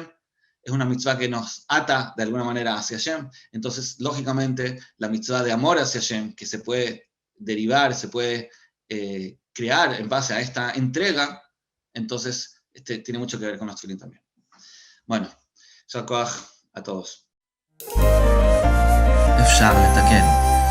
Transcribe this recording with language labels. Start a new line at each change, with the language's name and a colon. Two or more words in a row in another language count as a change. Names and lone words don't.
Spanish: Es una mitzvah que nos ata de alguna manera hacia Hashem. Entonces, lógicamente, la mitzvah de amor hacia Hashem, que se puede derivar, se puede crear en base a esta entrega, entonces tiene mucho que ver con los tefilín también. Bueno,
Hebrew: יישר כוח
Spanish: a todos.
Hebrew: אפשר לתקן.